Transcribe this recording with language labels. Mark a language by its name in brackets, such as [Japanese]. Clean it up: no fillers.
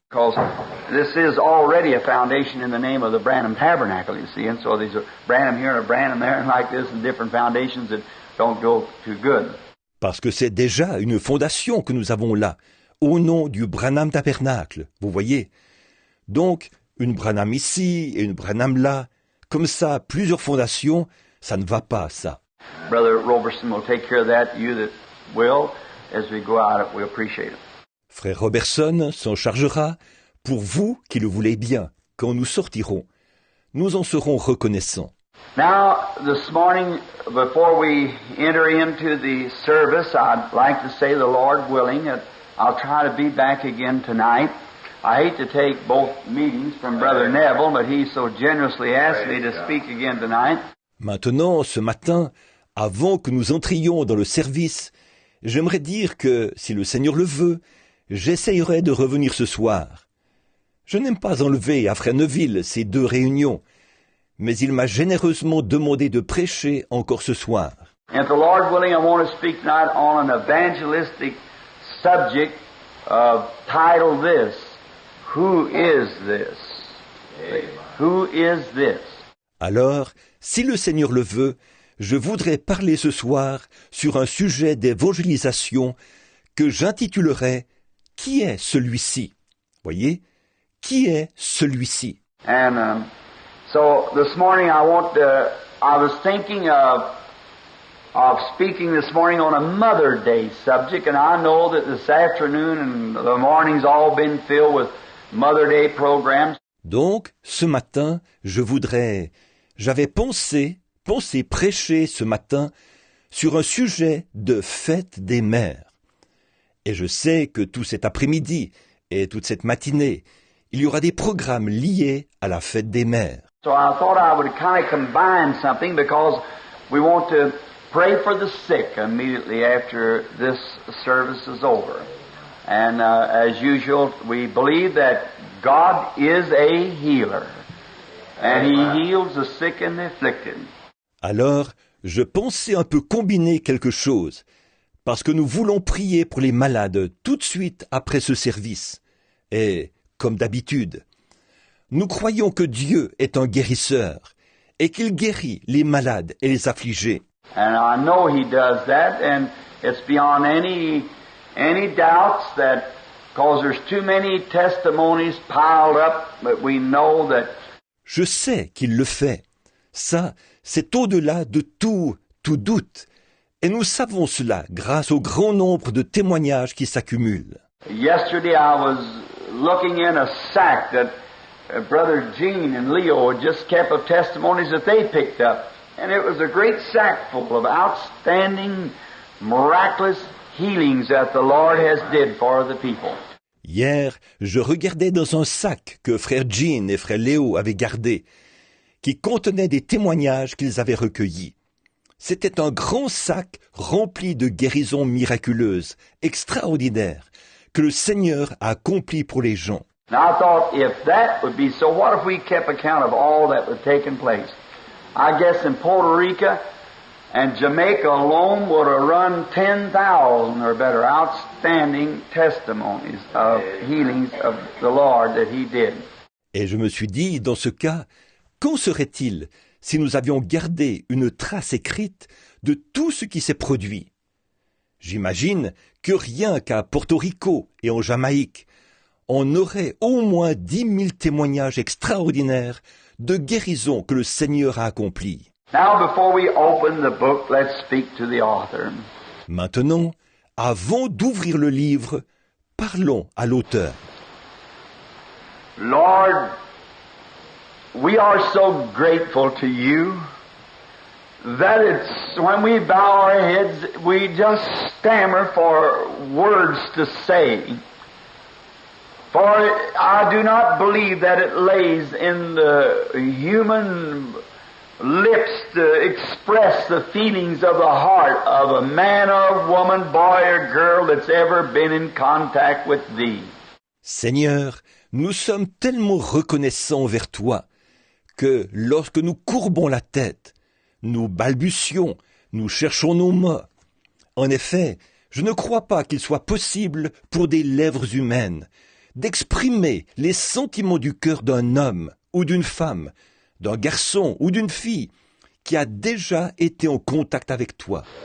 [English] Because this is already a foundation in the name of the Branham Tabernacle, you see, and so there's a Branham here and a Branham there and like this and different foundations that don't go too good. [French] Parce que c'est déjà une fondation que nous avons là, au nom du Branham Tabernacle, vous voyez. Donc, une Branham ici et une Branham là, comme ça, plusieurs fondations, ça ne va pas, ça. [English] Brother Roberson will take care of that, you that will, as we go out, we appreciate it. [French] Frère Roberson s'en chargera pour vous qui le voulez bien, quand nous sortirons. Nous en serons reconnaissants. [English] Now, this morning, before we enter into the service, I'd like to say, the Lord willing, that I'll try to be back again tonight. I hate to take both meetings from Brother Neville, but he so generously asked me to speak again tonight. [French] Maintenant, ce matin, avant que nous entrions dans le service, j'aimerais dire que, si le Seigneur le veut, j'essayerai de revenir ce soir. Je n'aime pas enlever à Frère Neville ces 2 réunions, mais il m'a généreusement demandé de prêcher encore ce soir. [English] And if the Lord willing, I want to speak tonight on an evangelistic subject titled this, Who is this? Who is this? [French] Alors, si le Seigneur le veut, je voudrais parler ce soir sur un sujet d'évangélisation que j'intitulerai « Qui est celui-ci » Voyez, qui est celui-ci? [English] And so this morning I was thinking of speaking this morning on a Mother Day subject, and I know that this afternoon and the morning's all been filled with Mother Day programs. [French] Donc, ce matin, j'avais pensé prêcher ce matin sur un sujet de fête des mères. Et je sais que tout cet après-midi et toute cette matinée, il y aura des programmes liés à la fête des mères. [English] So I thought I would kind of combine something because we want to pray for the sick immediately after this service is over. And as usual, we believe that God is a healer. And He heals the sick and the afflicted. [French] Alors, je pensais un peu combiner quelque chose, parce que nous voulons prier pour les malades tout de suite après ce service. Et, comme d'habitude, nous croyons que Dieu est un guérisseur et qu'il guérit les malades et les affligés. [English] And I know He does that, and it's beyond any doubts that, because there's too many testimonies piled up, but we know that. [French] Je sais qu'il le fait. Ça, c'est au-delà de tout doute. Et nous savons cela grâce au grand nombre de témoignages qui s'accumulent. [English] Yesterday I was looking in a sack that Brother Gene and Leo had just kept of testimonies that they picked up And it was a great sack full of outstanding, miraculous healings that the Lord has did for the people. [French] Hier, je regardais dans un sac que frère Jean et frère Léo avaient gardé, qui contenait des témoignages qu'ils avaient recueillis. C'était un grand sac rempli de guérisons miraculeuses, extraordinaires, que le Seigneur a accomplies pour les gens. [English] Now I thought, if that would be so, what if we kept account of all that was taking place? I guess in Puerto Rico and Jamaica alone would have run 10,000 or better outstanding testimonies of healings of the Lord that He did. [French] Et je me suis dit, dans ce cas, qu'en serait-il si nous avions gardé une trace écrite de tout ce qui s'est produit? J'imagine que rien qu'à Porto Rico et en Jamaïque, on aurait au moins 10 000 témoignages extraordinaires de guérison que le Seigneur a accomplis. [English] Now, before we open the book, let's speak to the author. [French] Maintenant, avant d'ouvrir le livre, parlons à l'auteur. [English] Lord, we are so grateful to you that it's when we bow our heads, we just stammer for words to say. For I do not believe that it lays in the human lips to express the feelings of the heart of a man or woman, boy or girl that's ever been in contact with Thee. [French] Seigneur, nous sommes tellement reconnaissants envers toi que lorsque nous courbons la tête, nous balbutions, nous cherchons nos mots. En effet, je ne crois pas qu'il soit possible pour des lèvres humaines d'exprimer les sentiments du cœur d'un homme ou d'une femme, d'un garçon ou d'une fille qui a déjà été en contact avec toi.